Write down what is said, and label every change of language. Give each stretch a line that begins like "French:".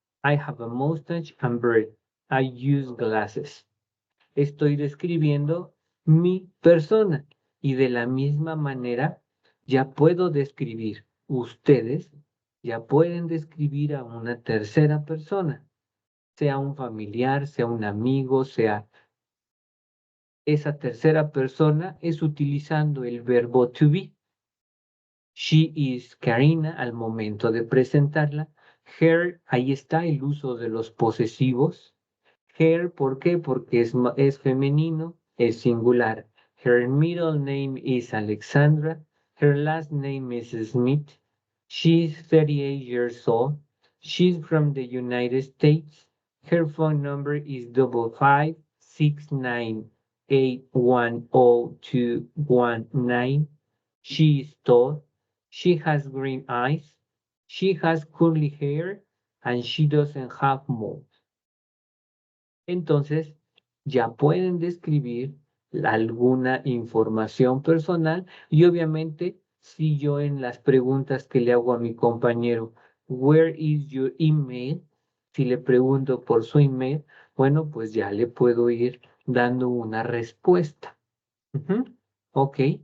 English: I have a mustache and beard. I use glasses.
Spanish: Estoy describiendo mi persona y de la misma manera ya puedo describir, ustedes ya pueden describir a una tercera persona, sea un familiar, sea un amigo, sea esa tercera persona es utilizando el verbo to be.
English: She is Karina
Spanish: al momento de presentarla. Her, ahí está el uso de los posesivos. Her, ¿por qué? Porque es femenino, es singular.
English: Her middle name is Alexandra. Her last name is Smith. She's 38 years old. She's from the United States. Her phone number is 5569810219. She is tall. She has green eyes. She has curly hair and she doesn't have moles.
Spanish: Entonces, ya pueden describir alguna información personal y obviamente si yo en las preguntas que le hago a mi compañero,
English: where is your email?
Spanish: Si le pregunto por su email, bueno, pues ya le puedo ir dando una respuesta. Ok.